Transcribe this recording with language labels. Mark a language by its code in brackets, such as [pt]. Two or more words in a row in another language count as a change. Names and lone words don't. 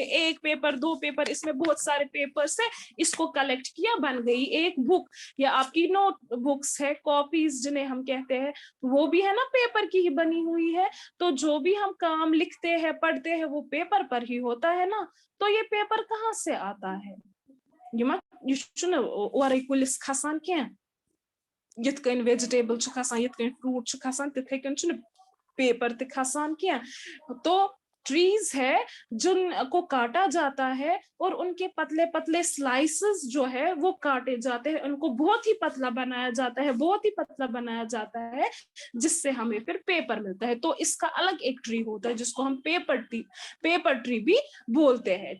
[hi] एक पेपर, दो पेपर, इसमें बहुत सारे पेपर्स है, इसको कलेक्ट किया, बन गई एक बुक। या आपकी [en] note books [hi] है, कॉपीज जिन्हें हम कहते हैं, वो भी है ना पेपर की ही बनी हुई है। तो जो भी हम काम लिखते हैं, पढ़ते हैं, वो पेपर पर ही होता है ना। तो ये पेपर कहाँ से आता है? [ks] ये और कुलिस खसान क्या, यथ कन वेजिटेबल खसान, यथ कन फ्रूट खसान, तिथे कन पेपर ते खसान क्या। [hi] तो ट्रीज है जिनको काटा जाता है और उनके पतले पतले स्लाइसेस जो है वो काटे जाते हैं, उनको बहुत ही पतला बनाया जाता है, बहुत ही पतला बनाया जाता है, जिससे हमें फिर पेपर मिलता है। तो इसका अलग एक ट्री होता है जिसको हम [en] paper tree [hi] भी बोलते हैं।